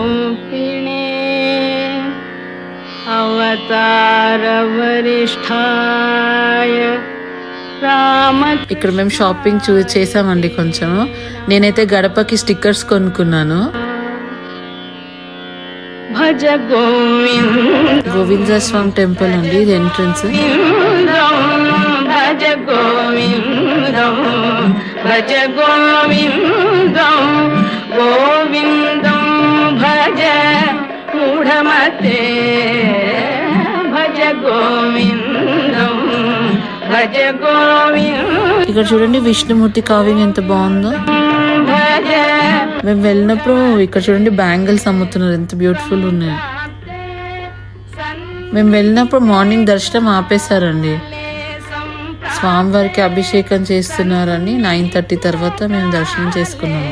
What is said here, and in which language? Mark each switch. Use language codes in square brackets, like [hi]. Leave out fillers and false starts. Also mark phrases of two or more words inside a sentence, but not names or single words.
[sa] అవతార వరిష్ఠాయ రామ. [te] ఇక్కడ మేము షాపింగ్ చేసామండి కొంచెం. నేనైతే గడపకి స్టిక్కర్స్ కొనుక్కున్నాను. [sa] భజ గోవింద [te] గోవింద స్వామి టెంపుల్ అండి ఇది ఎంట్రన్స్. [sa] భజ గోవిందం భజ గోవిందం గోవిందం భజ మూఢమతే భజ గోవిందం భజ గోవిందం. [te] ఇక్కడ చూడండి విష్ణుమూర్తి కావ్యం ఎంత బాగుందో. [sa] భజ [te] మేము వెళ్ళినప్పుడు ఇక్కడ చూడండి బ్యాంగిల్స్ అమ్ముతున్నారు, ఎంత బ్యూటిఫుల్ ఉన్నాయి. మేము వెళ్ళినప్పుడు మార్నింగ్ దర్శనం ఆపేశారండి. స్వామివారికి అభిషేకం చేస్తున్నారని 9:30 తర్వాత మేము దర్శనం చేసుకున్నాము.